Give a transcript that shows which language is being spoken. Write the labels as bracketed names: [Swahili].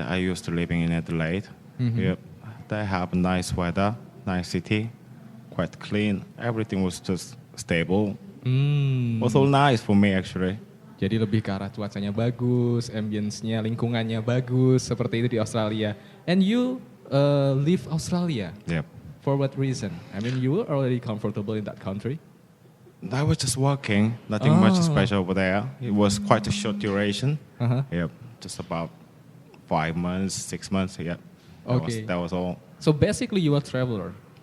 [English] I used to living in Adelaide. Yep. They have nice weather, nice city, quite clean. Everything was just stable. Was all nice for me actually. [Indonesian] Jadi lebih ke arah cuacanya bagus, ambience-nya, lingkungannya bagus, seperti itu di Australia. [English] And you leave Australia. Yep. For what reason? I mean, you were already comfortable in that country. I was just working, nothing much special over there. It was quite a short duration. Uh-huh. Yep, just about 5 months, 6 months. Yep. Okay. That was all. So basically, you are a traveler.